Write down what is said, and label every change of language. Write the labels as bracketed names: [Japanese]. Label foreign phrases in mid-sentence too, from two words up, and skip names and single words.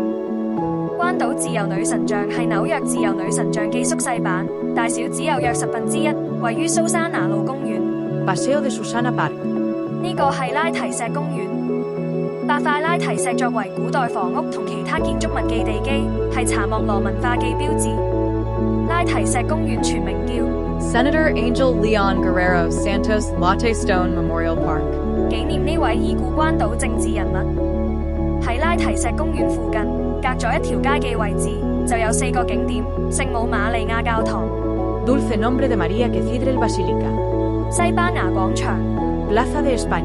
[Cantonese] 關島自由女神像係紐約自由女神像嘅縮細版，大小只有約1/10，位於蘇珊拿路公園。 Paseo de Susana Park。呢個係拉提石公園，8塊拉提石作為古代房屋同其他建築物嘅地基，係查莫羅文化嘅標誌。拉提石公園全名叫 Senator Angel Leon Guerrero Santos Latte Stone Memorial Park，紀念呢位已故關島政治人物。喺拉提石公園附近，隔咗一條街嘅位置，就有4個景點：聖母瑪利亞教堂、 Dulce Nombre de María Cathedral Basílica，西班牙廣場、 Plaza de España，